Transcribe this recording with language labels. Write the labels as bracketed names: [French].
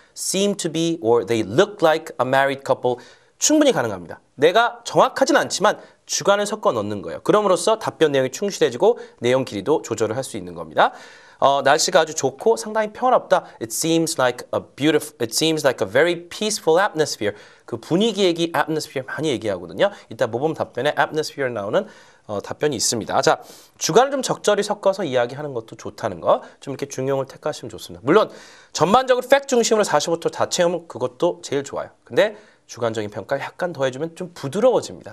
[English] seem to be or they look like a married couple. [Korean] 충분히 가능합니다. 내가 정확하진 않지만 주관을 섞어 넣는 거예요. 그럼으로써 답변 내용이 충실해지고 내용 길이도 조절을 할 수 있는 겁니다. 날씨가 아주 좋고 상당히 평화롭다. [English] It seems like a very peaceful atmosphere. [Korean] 그 분위기 얘기, atmosphere 많이 얘기하거든요. 이따 모범 답변에 atmosphere 나오는 답변이 있습니다. 자, 주관을 좀 적절히 섞어서 이야기하는 것도 좋다는 거. 좀 이렇게 중용을 택하시면 좋습니다. 물론 전반적으로 팩트 중심으로 45초 다 채우면 그것도 제일 좋아요. 근데 주관적인 평가를 약간 더해주면 좀 부드러워집니다.